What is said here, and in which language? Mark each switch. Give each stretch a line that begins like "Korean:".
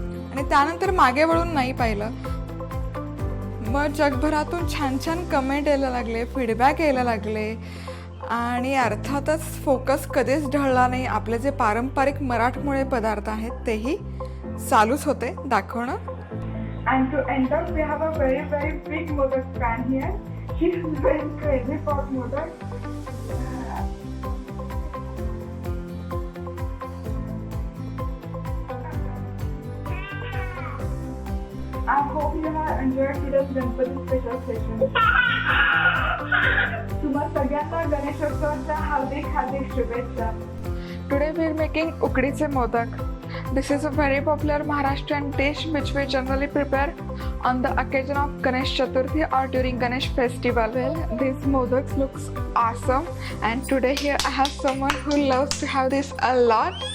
Marathi: आणि त्यानंतर मागे वळून नाही पाहिलं. मग जगभरातून छान छान कमेंट यायला लागले, फीडबॅक यायला लागले. आणि अर्थातच फोकस कधीच ढळला नाही. आपले जे पारंपरिक मराठमोळे पदार्थ आहेत तेही चालूच होते दाखवणं.
English: And to enter we have a very very big modak pan here. She is very crazy for modak. I hope you have enjoyed today's Ganpati special session.
Marathi: तुम्हा सगळ्यांना गणेशोत्सवाच्या हार्दिक शुभेच्छा.
English: Today we are making उकडीचे modak. This is a very popular Maharashtrian dish which we generally prepare on the occasion of Ganesh Chaturthi or during Ganesh festival. Well, these modaks looks awesome, and today here I have someone who loves to have this a lot.